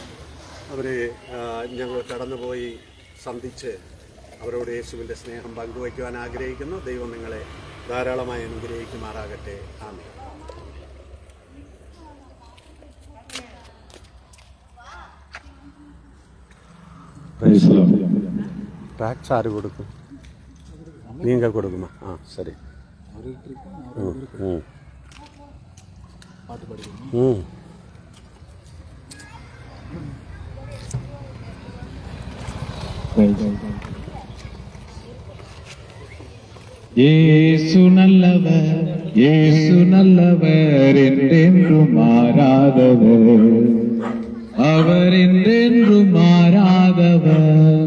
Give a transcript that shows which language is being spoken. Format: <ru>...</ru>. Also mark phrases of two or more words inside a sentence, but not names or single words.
<ml>അവരെ ഞങ്ങൾ കടന്നുപോയി സന്ധിച്ച് അവരോട് യേശുവിൻ്റെ സ്നേഹം പങ്കുവയ്ക്കുവാൻ ആഗ്രഹിക്കുന്നു. ദൈവം നിങ്ങളെ ധാരാളമായി അനുഗ്രഹിക്കുമാറാകട്ടെ. ആമേൻ. ടാക്സ് ആര് കൊടുക്കും?</ml> <ta>நீங்கள் கொடுக்குமா? சரி. இயேசு நல்லவர், இயேசு நல்லவர், என்றென்றும் மாறாதவர், அவர் என்றென்றும் மாறாதவர்.</ta>